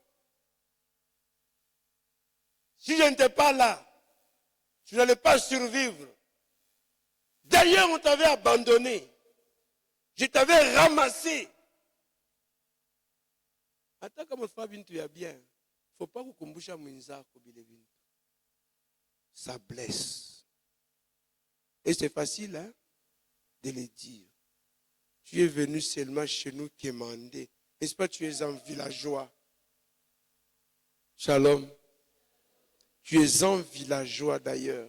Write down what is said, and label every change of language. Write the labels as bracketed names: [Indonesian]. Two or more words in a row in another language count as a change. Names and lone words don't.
[French] Si je n'étais pas là, tu n'allais pas survivre. D'ailleurs, on t'avait abandonné. Je t'avais ramassé. Attends, comme tu es bien. Il ne faut pas que [Swahili] kumbusha mwenzako bile bintu. [French] Ça blesse. Et c'est facile hein, de le dire. Tu es venu seulement chez nous quémander. N'est-ce pas, tu es un villageois. Shalom. Tu es un villageois d'ailleurs.